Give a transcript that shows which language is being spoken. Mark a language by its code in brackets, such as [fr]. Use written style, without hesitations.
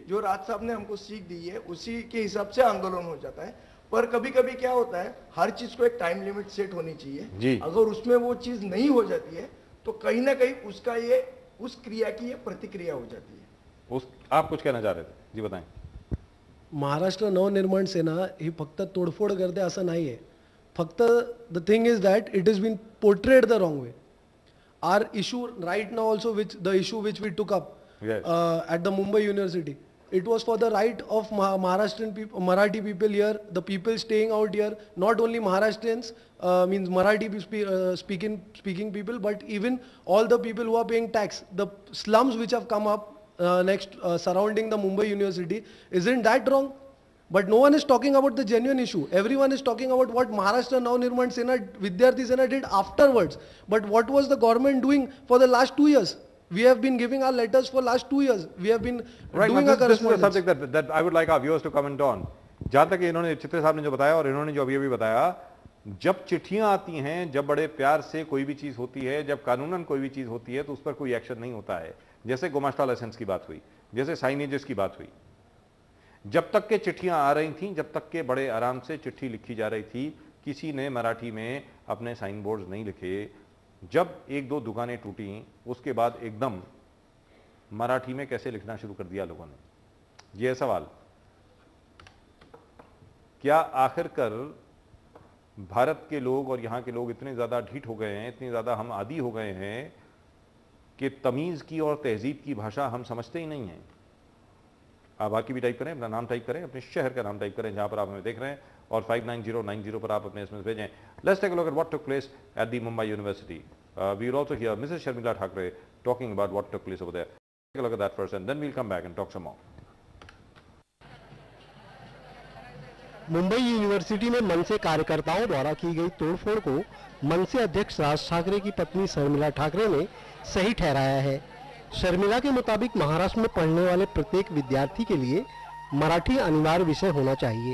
[hi] जो राज साहब ने हमको सीख दी है उसी के हिसाब से आंदोलन हो जाता है। पर कभी कभी क्या होता है, हर चीज को एक टाइम लिमिट सेट होनी चाहिए। जी। अगर उसमें वो चीज नहीं हो जाती है तो कहीं ना कहीं उसका ये उस क्रिया की ये प्रतिक्रिया हो जाती है। आप कुछ कहना चाह रहे थे, जी बताएं। [mr] महाराष्ट्र नवनिर्माण सेना ही फक्त तोडफोड करते असं नाही आहे. [en] फक्त the thing is that it is been portrayed the wrong way. Our issue right now also which the issue which we took up at the Mumbai University, it was for the right of Maharashtrian people, Marathi people here, the people staying out here, not only Maharashtrians, means Marathi speaking people, but even all the people who are paying tax. The slums which have come up next surrounding the Mumbai University, isn't that wrong? But no one is talking about the genuine issue. Everyone is talking about what Maharashtra Navnirman Sena, Vidyarthi Sena did afterwards. But what was the government doing for the last 2 years? We have been giving our letters for last 2 years. We have been doing our this is a correspondence. subject that I would like our viewers to comment on. [hi] जहाँ तक इन्होंने चित्रे साहब ने जो बताया और इन्होंने जो अभी बताया, जब चिट्ठियां आती हैं, जब बड़े प्यार से कोई भी चीज होती है, जब कानूनन कोई भी चीज होती है तो उस पर कोई एक्शन नहीं होता है। जैसे गुमास्ता लाइसेंस की बात हुई, जैसे साइनेजेस की बात हुई, जब तक के चिट्ठियां आ रही थी, जब तक के बड़े आराम से चिट्ठी लिखी जा रही थी, किसी ने मराठी में अपने साइन बोर्ड नहीं लिखे। जब एक दो दुकानें टूटी उसके बाद एकदम मराठी में कैसे लिखना शुरू कर दिया लोगों ने। यह सवाल, क्या आखिरकार भारत के लोग और यहां के लोग इतने ज्यादा ढीठ हो गए हैं, इतने ज्यादा हम आदी हो गए हैं कि तमीज की और तहजीब की भाषा हम समझते ही नहीं हैं। आप बाकी भी टाइप करें, अपना नाम टाइप करें, अपने शहर का नाम टाइप करें जहां पर आप हमें देख रहे हैं, और 59090 पर आप अपने एसएमएस भेजें। [en] Let's take a look at what took place at the Mumbai university. We will also hear Mrs. Sharmila Thakre talking about what took place over there. Take a look at that first, and then we'll come back and talk some more. [hi] Mumbai university में मनसे कार्यकर्ताओं द्वारा की गई तोड़फोड़ को मनसे अध्यक्ष राज ठाकरे की पत्नी शर्मिला ठाकरे ने सही ठहराया है। शर्मिला के मुताबिक महाराष्ट्र में पढ़ने वाले प्रत्येक विद्यार्थी के लिए मराठी अनिवार्य विषय होना चाहिए।